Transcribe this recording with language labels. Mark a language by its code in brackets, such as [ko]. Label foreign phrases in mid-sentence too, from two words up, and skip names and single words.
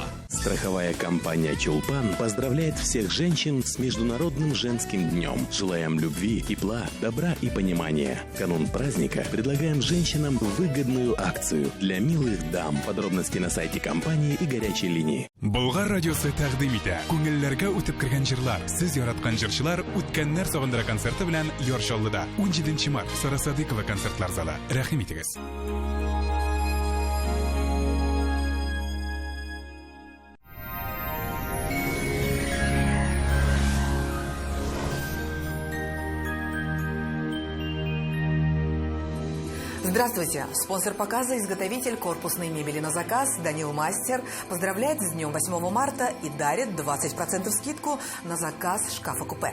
[ru] Страховая компания «Чулпан» поздравляет всех женщин с Международным женским днем. Желаем любви, тепла, добра и понимания. В канун праздника предлагаем женщинам выгодную акцию для милых дам. Подробности на сайте компании и горячей линии. [tt] Болгар радиосы тәкъдим итә. Күңелләргә үтеп кергән җырлар. Сез яраткан җырчылар үткәннәр сагындыра концерты белән Йоршаллыда 17 март Сара Садыкова концертлар залы. Рәхим итегез. [ru] Здравствуйте! Спонсор показа – изготовитель корпусной мебели на заказ Данил Мастер поздравляет с днем 8 марта и дарит 20% скидку на заказ шкафа-купе.